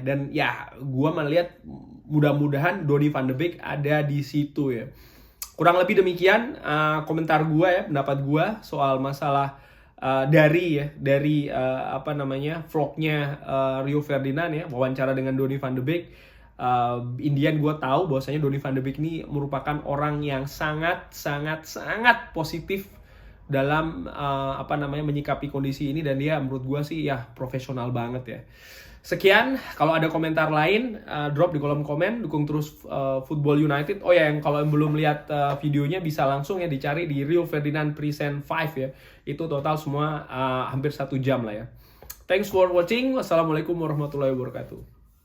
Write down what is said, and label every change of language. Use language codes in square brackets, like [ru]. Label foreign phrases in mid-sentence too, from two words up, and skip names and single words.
[id] Dan ya gue melihat mudah-mudahan Donny van de Beek ada di situ ya. Kurang lebih demikian komentar gue ya, pendapat gue soal masalah dari vlognya Rio Ferdinand ya, wawancara dengan Donny van de Beek. Indian gue tahu bahwasanya Donny van de Beek ini merupakan orang yang sangat positif dalam menyikapi kondisi ini, dan dia menurut gue sih ya profesional banget ya. Sekian, kalau ada komentar lain drop di kolom komen, dukung terus Football United. Oh ya, yang kalau belum lihat videonya bisa langsung ya dicari di Rio Ferdinand Present 5 ya. Itu total semua hampir 1 jam lah ya. [en] Thanks for watching. [ar] والسلام عليكم ورحمة الله وبركاته.